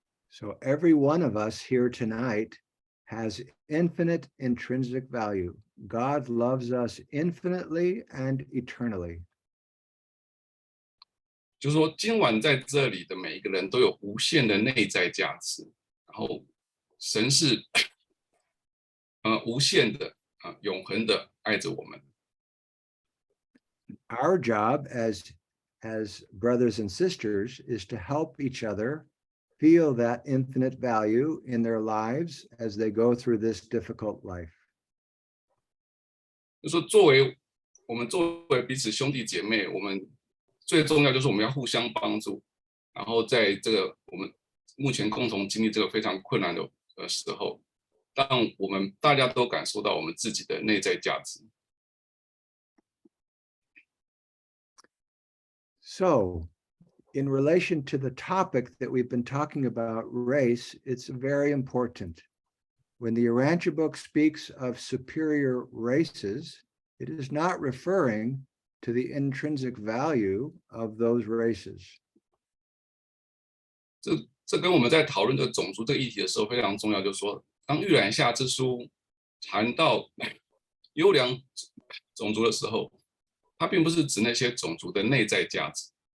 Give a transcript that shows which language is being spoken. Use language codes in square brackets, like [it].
[en] So every one of us here tonight has infinite intrinsic value. God loves us infinitely and eternally. [zh] 就是说，今晚在这里的每一个人都有无限的内在价值，然后神是无限的永恒的爱着我们。 [en] Our job as brothers and sisters is to help each other feel that infinite value in their lives as they go through this difficult life. [zh] 就说我们作为彼此兄弟姐妹，我们最重要就是我们要互相帮助，然后在这个我们目前共同经历这个非常困难的时候，让我们大家都感受到我们自己的内在价值。 [en] So, in relation to the topic that we've been talking about, race, it's very important. When the Urantia book speaks of superior races, it is not referring to the intrinsic value of those races. [zh] 这跟我们在讨论的种族这个议题的时候非常重要，就是说，当预览下之书谈到优良种族的时候，它并不是指那些种族的内在价值。